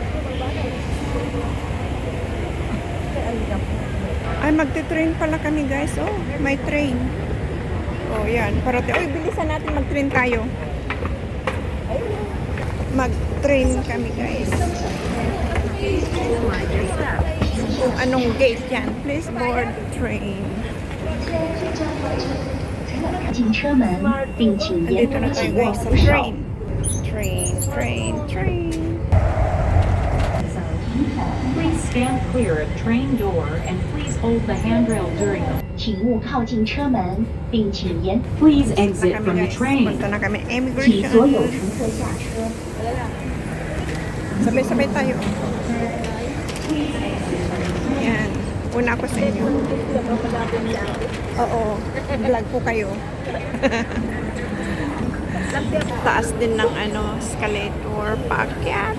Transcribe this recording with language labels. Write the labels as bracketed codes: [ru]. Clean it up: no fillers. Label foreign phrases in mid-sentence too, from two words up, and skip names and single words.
[tl] Ay, magte-train pala kami guys. Oh, may train. Oh, yan. Parating. Oy, bilisan natin mag-train tayo. Mag-train kami guys. Kung anong gate yan. [en] Please board train. [zh] 进车门，并请沿 [tl] Andito na [zh] 途 [tl] tayo [zh] 紧握 [tl] guys sa [zh] 扶手。 [tl] train. Train. [en] Please stand clear of train door and please hold the handrail during the. [zh] 请勿靠近车门，并请沿 [en] Please [tl] Na [en] exit [tl] kami [en] from the [tl] guys. [en] train. [tl] Punta na kami [zh] 请所有 [tl] immigration. [zh] 乘客下车。 [tl] Sabay-sabay tayo. Yan. Una ako sa inyo. Oo. Vlog po kayo. Taas din ng escalator. Paakyat.